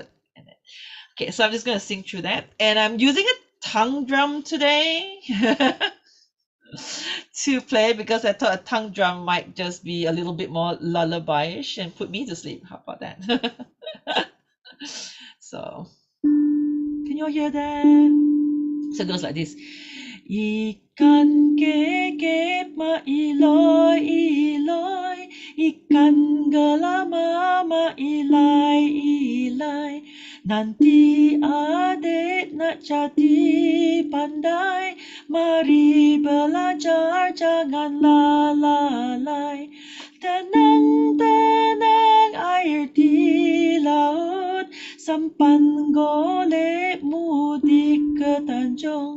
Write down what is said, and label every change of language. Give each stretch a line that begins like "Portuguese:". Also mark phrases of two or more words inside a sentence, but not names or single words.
English: Okay, so I'm just going to sing through that. And I'm using a tongue drum today to play because I thought a tongue drum might just be a little bit more lullaby-ish and put me to sleep. How about that? So, can you all hear that? So it goes like this.
Malay: Ikan kekek ma iloy iloy, ikan gelama ma ilai ilai. Nanti adik nak jadi pandai, mari belajar jangan lalai. Tenang-tenang air di laut, sampan golek mudik ke Tanjung.